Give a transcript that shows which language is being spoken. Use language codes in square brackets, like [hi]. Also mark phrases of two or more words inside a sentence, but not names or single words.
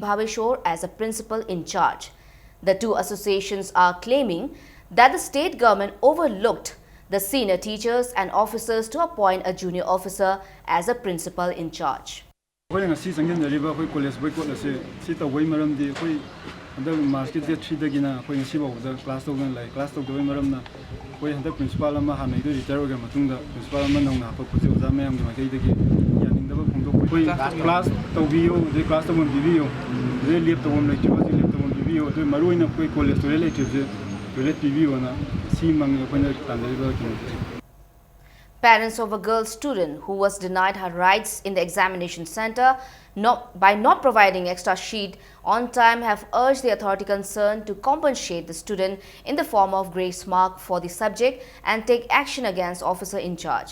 [en] Bhaveshwar as a principal in charge. The two associations are claiming that the state government overlooked the senior teachers and officers to appoint a junior officer as a principal in charge. [mni] March date 3 dagina khoi ngasi bawda class tawgan lai class tawdoi maramna khoi handa principal ama hanai do retire ga matungda principal ama nongna pa pusi oza mayam gi makai dagi yaningdaba phongdok khoi class tawbiyo de class tawon bibiyo de lep tawon lai chiba de lep tawon bibiyo de maroina khoi college to lai chibje toilet bibiyo na si mang khoi tandai ki. [en] Parents of a girl student who was denied her rights in the examination center by not providing extra sheet on time have urged the authority concerned to compensate the student in the form of grace mark for the subject and take action against officer in charge.